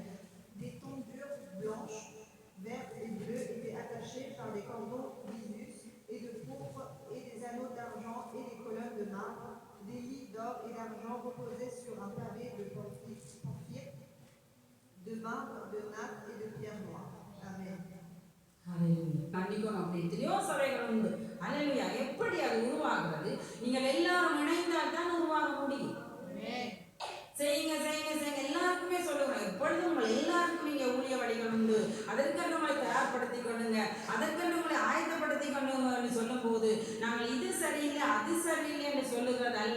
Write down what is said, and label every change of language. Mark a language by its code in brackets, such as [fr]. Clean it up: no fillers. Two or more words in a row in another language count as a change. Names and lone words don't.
[fr] Des tondures blanches, vertes et bleues étaient attachées par des cordons d'Isus et de pourpre, et des anneaux d'argent et des colonnes de marbre. Des lits d'or et d'argent reposaient sur un pavé de porphyre, de marbre, de natte et de pierre noire. Amen. [ta] கண்டிக்கணும். அப்படி எத்தனையோ சபைகள் உண்டு. ஹalleluya. எப்படி அது உருவாகிறது? நீங்கள் எல்லாரும் இணைந்தால் தான் உருவாக முடியும். செய்யுங்க செய்யுங்க செய்யுங்க எல்லாருக்குமே சொல்லுங்க. எப்பொழுதும் உங்கள் எல்லாருக்கும் நீங்க ஊழிய வழிகள் உண்டு. அதற்கென்று உங்களை தயார்படுத்திக் கொள்ளுங்க, அதற்கென்று உங்களை ஆயத்தப்படுத்திக் கொள்ளுங்க சொல்லும் போது, நாங்கள் இது சரியில்லை அது சரியில்லை என்று சொல்லுகிறது அல்ல.